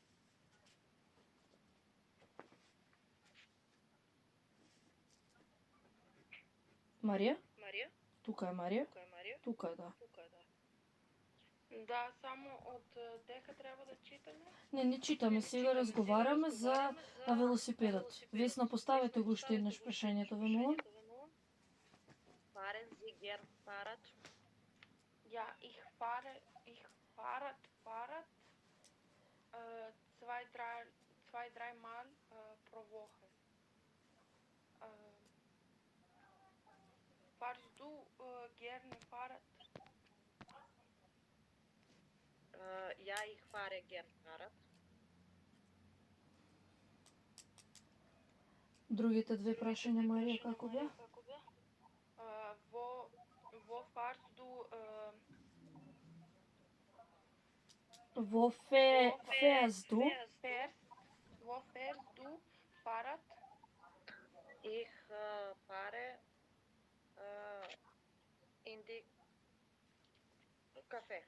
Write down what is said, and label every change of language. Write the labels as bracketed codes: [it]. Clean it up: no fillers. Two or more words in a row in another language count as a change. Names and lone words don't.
[mk] Марија? Тука е Марија? Тука е, да. Да, само од дека треба да читаме? Не читаме, сега разговараме за велосипедот. Весна, поставете го уште еднаш прашањето, ве молам. [de] Fahren Sie gern Fahrrad? Ja, ich fahre Fahrrad 2-3 Mal pro Woche. Fahrst du gerne Fahrrad? Ja, ich fahre gern Fahrrad. [mk] Другите две прашања, Марија, како беа? [de] Wo fährst du Wo fährst du Fahrrad? Ich fahre in die Café.